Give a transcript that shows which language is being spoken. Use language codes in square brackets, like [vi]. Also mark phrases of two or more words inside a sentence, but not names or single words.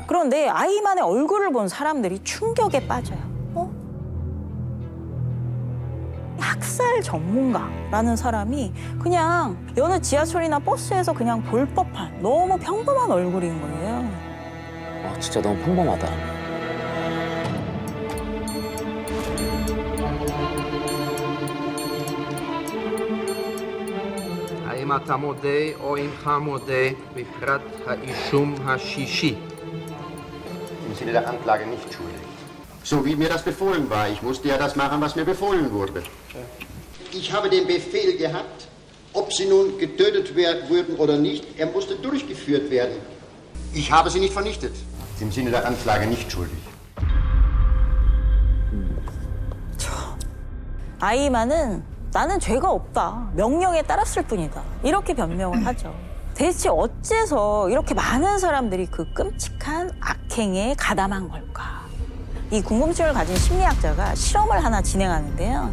[ko] 그런데 아이히만의 얼굴을 본 사람들이 충격에 빠져요. 학살 전문가라는 사람이 그냥 여느 지하철이나 버스에서 그냥 볼 법한 너무 평범한 얼굴인 거예요. 진짜 너무 평범하다. [he] האם אתה מודה או אינך מודה בפרט האישום השישי? [de] Im Sinne der Anklage nicht schuldig. So wie mir das befohlen war. Ich musste ja das machen, was mir befohlen wurde. Ich habe den Befehl gehabt, ob sie nun getötet wurden oder nicht, er musste durchgeführt werden. Ich habe sie nicht vernichtet. Im Sinne der Anklage nicht schuldig. [ko] 아이히만은 나는 죄가 없다. 명령에 따랐을 뿐이다. 이렇게 변명을 하죠. 대체 어째서 이렇게 많은 사람들이 그 끔찍한 악행에 가담한 걸까? 이 궁금증을 가진 심리학자가 실험을 하나 진행하는데요.